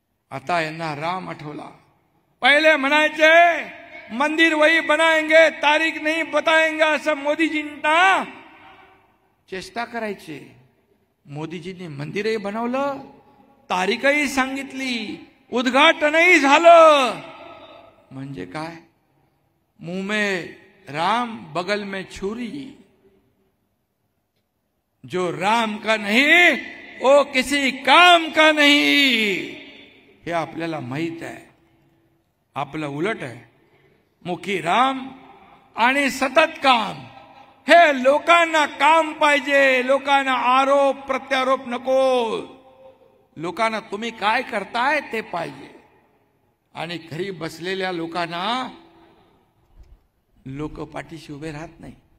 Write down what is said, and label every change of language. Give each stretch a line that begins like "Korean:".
Marathi: आता यांना राम आठवला. पहिले म्हणायचे
Hindi: मंदिर वही बनाएंगे, तारीख नहीं बताएंगे,
Marathi: असं मोदीजींना चेष्टा करायचे. मोदीजींनी मंदिरही बनवलं, तारीखही सांगितली, उद्घाटनही झालं. म्हणजे काय?
Hindi: मुंह में राम बगल में छुरी, जो राम का नहीं वो किसी काम का नहीं,
Marathi: हे आपल्याला माहित आहे. आपलं उलट आहे, मुखी राम आणि सतत काम. हे लोकांना काम पाहिजे, लोकांना आरोप प्रत्यारोप नको. लोकांना तुम्ही काय करताय ते पाहिजे. आणि घरी बसलेल्या लोकांना लोक पाठीशी उभे राहत नाही.